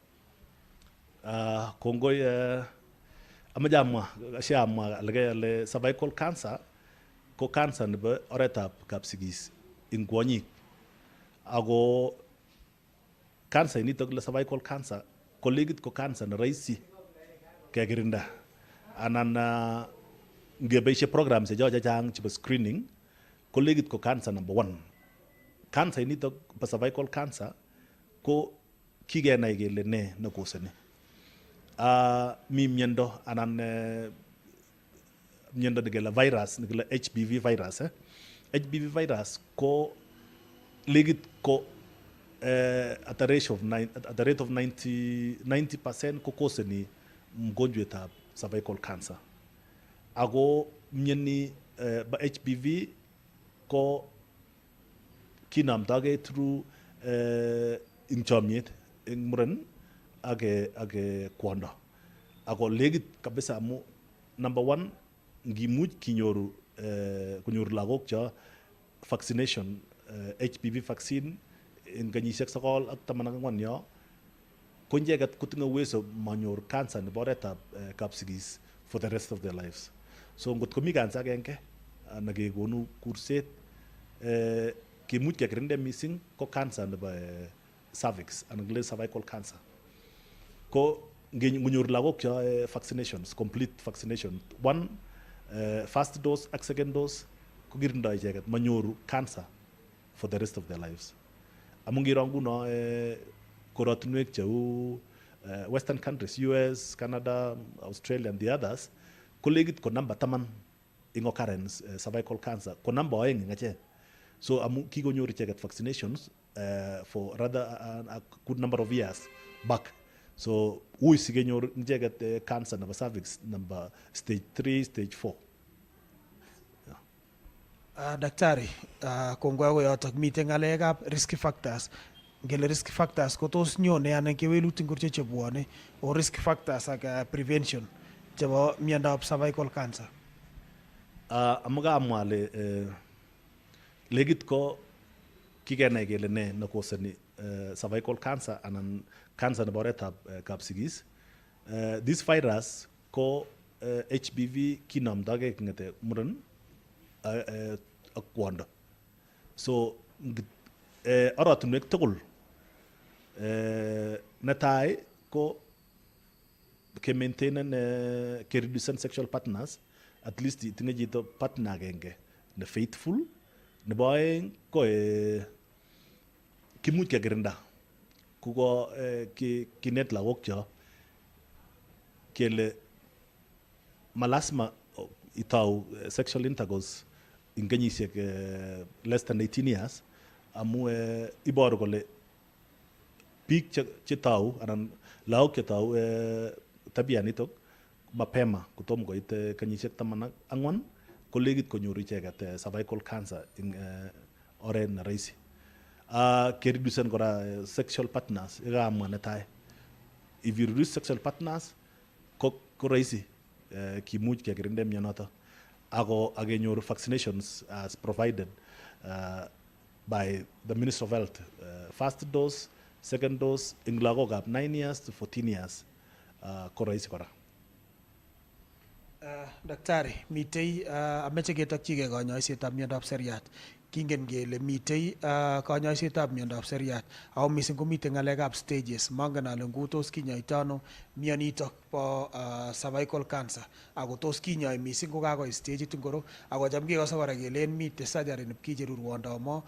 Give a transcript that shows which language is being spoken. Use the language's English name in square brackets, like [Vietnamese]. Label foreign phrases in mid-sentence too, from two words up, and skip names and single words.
[Kalenjin] Kongoi amache amwa ale [English] cervical cancer [Kalenjin] ko cancer nebo oretab kapsigis ing kwonyik ako cancer initok le [English] cervical cancer [Kalenjin] ko legit ko cancer ne rahisi kekirinda anan ngeboishe programs chechang chebo screening ko legit ko [English] cancer number 1. [Kalenjin] Cancer initok bo [English] cervical cancer [Kalenjin] ko kikenai kele ne nekoseni. Mi miondo anan miondo nekele virus nekele [English] HPV virus. HPV virus [Kalenjin] ko legit ko [English] at a rate of 90% [Kalenjin] ko koseni mgonjwetab [English] cervical cancer. [Kalenjin] Ako mioni ba HPV ko kinamdagei through ing chomyet ing muren ak kwondo. Ako legit kabisa amu number 1 ngimuch kunyoru lagok cho [English] vaccination HPV vaccine [Kalenjin] eng kenyisiek 9 ak 14 yo ko icheket kotinye uwezo manyor cancer nebo oretab kapsigis [English] for the rest of their lives. [Kalenjin] So ngot komi cancer agenge nekekonu kurset kimuch kekirinde mising ko cancer nebo cervix anan kile [English] cervical cancer. [Kalenjin] Ko ngonyor lagok cho [English] vaccinations, complete vaccination 1 first dose [Kalenjin] ak [English] second dose [Kalenjin] ko kirindoi icheket manyoru cancer [English] for the rest of their lives. [Kalenjin] Amu ngiro nguno korotinwek cheu [English] western countries, US, Canada, Australia and the others [Kalenjin] ko legit ko number 10 ing occurrence [English] cervical cancer [Kalenjin] ko number 2 ing achek. So amu kikonyor icheket vaccinations [English] for rather a good number of years back. [Kalenjin] So ui sikenyor icheket cancer nebo cervix [English] number stage 3 stage 4. [Kalenjin] Daktari, kongoi ako yotok miten ng'alekab [English] risk factors. [Kalenjin] Ngele [English] risk factors [Kalenjin] ko tos nyone anan kewelutik ngorcho chebwone o [English] risk factors [Kalenjin] ak prevention chebo miondab [English] cervical cancer. [Kalenjin] Amuka amwa ale legit ko kikenai kele ne nekoseni [English] cervical cancer [Kalenjin] anan cancer nebo oretab kapsigis. [English] This virus [Kalenjin] ko HPV kinomdogei kong'ete muren ak kwondo. So oratunwek tugul netai ko ke maintainen ke reducen [English] sexual partners, at least [Kalenjin] itinye chito partner agenge ne faithful. Nebo aeng ko kimuch kekirinda kuko kinet lagok cho kele malasima itau [English] sexual intercourse [Kalenjin] in kenyisiek [English] less than 18 years [Kalenjin] amu iboru kole biik che tau anan lagok che tau tabia nitok mapema kotom koit kenyisiek 14 ko legit konyoru icheket [English] cervical cancer [Kalenjin] in oret ne rahisi. Kereducen kora [English] sexual partners [Kalenjin] yekamwa netai. [English] If you reduce sexual partners [Kalenjin] ko rahisi kimuch kekirinde mionoto ako akenyoru vaccinations [English] as provided by the Ministry of Health. First dose, second dose [Kalenjin] ing lagokab [English] 9 years to 14 years [Kalenjin] ko rahisi kora. Daktari, mitei ameche ketokchigei kanyoisetab miondab seriat. Kingen kele mitei kanyoisetab miondab seriat ako mising komitei ng'alekab stages. Mangen ale ngutos kinyoitoi ano mionitok bo [English] cervical cancer [Kalenjin] ako tos kinyoi mising ko kakoi stagit ngoro ako cham kekose kora kelen mitei surgery nepkicheru rwondo mo.